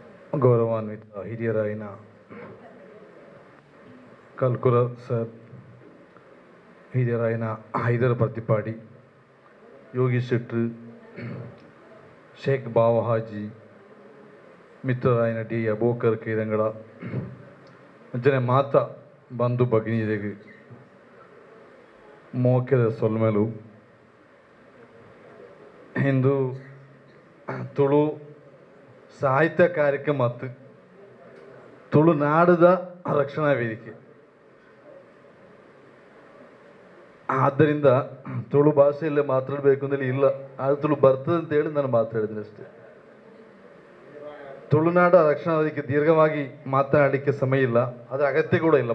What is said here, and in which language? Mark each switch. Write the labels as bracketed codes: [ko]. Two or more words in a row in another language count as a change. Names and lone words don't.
[tcy] ಗೌರವಾನ್ವಿತ ಹಿರಿಯರಾಯಿನ ಕಲ್ಕುರ ಸರ್, ಹಿರಿಯರಾಯಿನ ಹೈದರ್ ಪ್ರತಿಪಾಡಿ, ಯೋಗಿ ಶೆಟ್ರು, ಶೇಖ್ ಬಾವ ಹಾಜಿ, ಮಿತ್ರರಾಯಿನ ಡಿ ಅಬೋಕರ್ ಕೈರಂಗಳ ಅಂಚನೆ ಮಾತ [kn] ಬಂಧು ಭಗಿನಿಯರಿಗೆ [tcy] ಮೋಕೆದ ಸೊಲ್ಮೆಲು ಇಂದು ತುಳು ಸಾಹಿತ್ಯ ಕಾರ್ಯಕ್ರಮ ಮತ್ತು ತುಳುನಾಡದ ರಕ್ಷಣಾ ವೇದಿಕೆ. [kn] ಆದ್ದರಿಂದ ತುಳು ಭಾಷೆಯಲ್ಲೇ ಮಾತಾಡಬೇಕು ಅಂತೇಳಿ ಇಲ್ಲ, ಅದು ತುಳು ಬರ್ತದೆ ಅಂತೇಳಿ ನಾನು ಮಾತಾಡಿದ್ದೀನಿ ಅಷ್ಟೇ. ತುಳುನಾಡ ರಕ್ಷಣಾ ವೇದಿಕೆ ದೀರ್ಘವಾಗಿ ಮಾತನಾಡಲಿಕ್ಕೆ ಸಮಯ ಇಲ್ಲ, ಅದರ ಅಗತ್ಯ ಕೂಡ ಇಲ್ಲ.